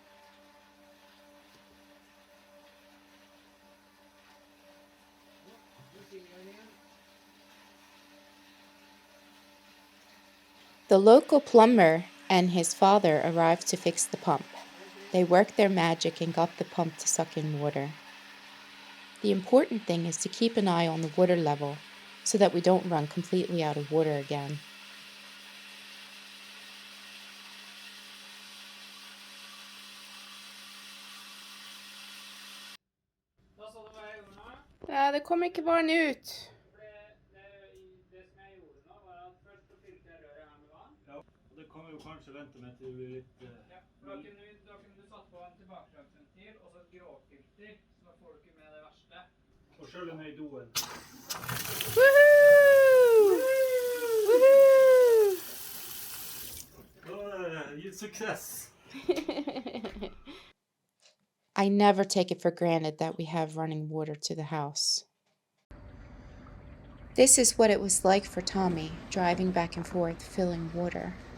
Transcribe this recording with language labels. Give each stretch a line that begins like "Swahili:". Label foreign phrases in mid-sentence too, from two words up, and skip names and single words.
English: The local plumber and his father arrived to fix the pump. They worked their magic and got the pump to suck in water. The important thing is to keep an eye on the water level so that we don't run completely out of water again.
Norwegian: Ja, det kommer ikke barn ut. Det kommer jo kanskje vente med til det blir litt... Ja, da kunne du satt på en tilbakeslagsventil og så et gråfilter, så da får du ikke med det verste. Og skjøle ned i doen. Woohoo! Woohoo!
English: Success! I never take it for granted that we have running water to the house. This is what it was like for Tommy, driving back and forth, filling water.